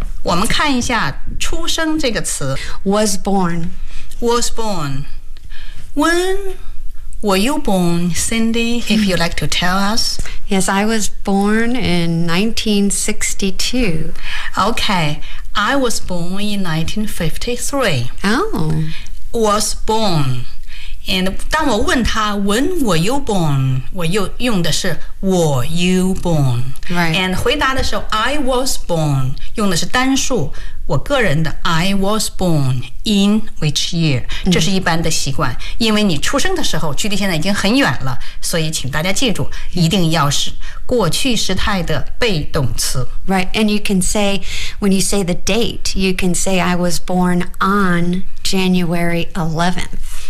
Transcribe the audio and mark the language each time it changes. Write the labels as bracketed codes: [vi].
[zh] 我们看一下出生这个词 [en] Was born. Was born. WhenWere you born, Cindy, if you'd like to tell us? Yes, I was born in 1962. Okay, I was born in 1953. Oh. Was born. And [zh] 当我问他 [en] when were you born, [zh] 我又用的是 [en] were you born. Right. And [zh] 回答的时候 [en] I was born, [zh] 用的是单数我个人的 [en] I was born in which year [zh] 这是一般的习惯、 [en] mm. [zh] 因为你出生的时候距离现在已经很远了，所以请大家记住一定要是过去时态的被动词 [en] Right, and you can say when you say the date you can say I was born on January 11th